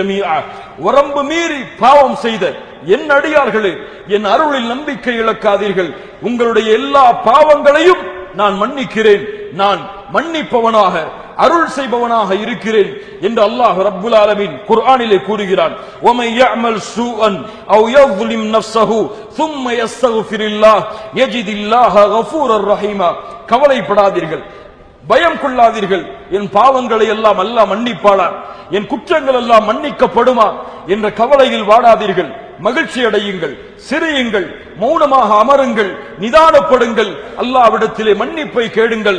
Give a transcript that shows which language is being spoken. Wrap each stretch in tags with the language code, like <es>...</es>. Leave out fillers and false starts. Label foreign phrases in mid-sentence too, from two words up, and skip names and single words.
<ta>வரம்பு மீறி பாவம் செய்த என் அடியார்களே, என் அருளில் நம்பிக்கை இழக்காதீர்கள், உங்களுடைய எல்லா பாவங்களையும் நான் மன்னிக்கிறேன், நான் மன்னிப்பவனாக அருள் செய்பவனாக இருக்கிறேன் என்று அல்லாஹ்</ta> <ar>رب العالمين</ar> <ta>குர்ஆனிலே கூறுகிறான்.</ta> <ar>وَمَن يَعْمَلْ سُوءًا أَوْ يَظْلِمْ نَفْسَهُ ثُمَّ يَسْتَغْفِرِ اللَّهَ يَجِدِ اللَّهَ غَفُورًا رَحِيمًا.</ar> <ta>கவலைப்படாதீர்கள், பயம் கொள்ளாதீர்கள், என் பாவங்களை எல்லாம் அல்லாஹ் மன்னிப்பாளா, என் குற்றங்கள் எல்லாம் மன்னிக்கப்படுமா என்ற கவலையில் வாடாதீர்கள். மகிழ்ச்சி அடையுங்கள், சிரியுங்கள், மௌனமாக அமருங்கள், நிதானப்படுங்கள், அல்லாஹ்விடத்திலே மன்னிப்பை கேளுங்கள்.</ta>